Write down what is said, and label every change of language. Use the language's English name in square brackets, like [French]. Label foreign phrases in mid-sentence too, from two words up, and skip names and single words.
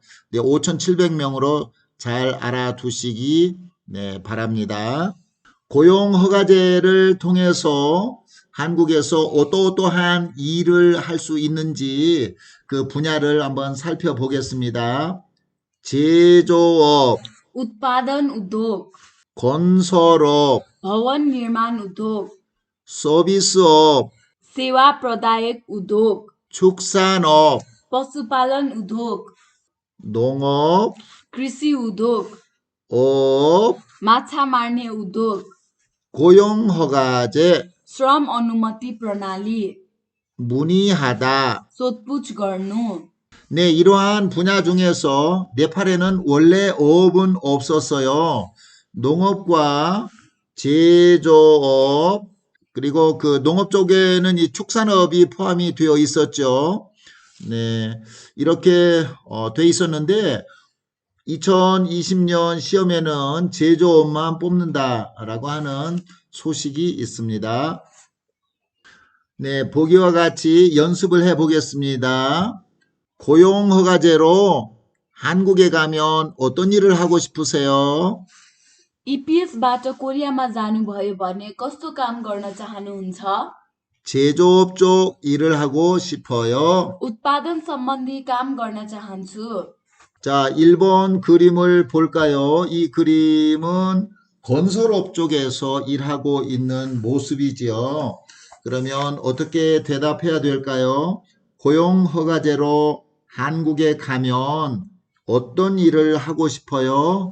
[Korean] 네, 5,700명으로 잘 알아두시기 네, 바랍니다. 고용허가제를 통해서 한국에서 어떠어떠한 일을 할 수 있는지 그 분야를 한번 살펴보겠습니다. 제조업, [Nepali] उत्पादन उद्योग, [Korean] 건설업, [Nepali] भवन निर्माण उद्योग, [Korean] 서비스업, [Nepali] सेवा प्रदायक उद्योग, [Korean] 축산업, [Nepali] पशुपालन उद्योग, [Korean] 농업, [Nepali] कृषि उद्योग, [Korean] 업, [Nepali] माछा मार्ने उद्योग, [Korean] 고용허가제, [Nepali] श्रम अनुमति प्रणाली, [Korean] 문의하다. [Nepali] सोधपुछ गर्नु, [Korean] 네, 이러한 분야 중에서 네팔에는 원래 어업은 없었어요. 농업과 제조업, 그리고 그 농업 쪽에는 이 축산업이 포함이 되어 있었죠. 네, 이렇게 돼 있었는데 2020년 시험에는 제조업만 뽑는다라고 하는 소식이 있습니다. 네, 보기와 같이 연습을 해 보겠습니다. 고용허가제로 한국에 가면 어떤 일을 하고 싶으세요? [Nepali] इपिएसबाट कोरियामा जानुभयो भने कस्तो काम गर्न चाहनुहुन्छ? [Korean] 제조업 쪽 일을 하고 싶어요. [Nepali] उत्पादन सम्बन्धी काम गर्न चाहन्छु। [Korean] 자, 1번 그림을 볼까요? 이 그림은 건설업 쪽에서 일하고 있는 모습이지요. 그러면 어떻게 대답해야 될까요? 고용허가제로 한국에 가면 어떤 일을 하고 싶어요?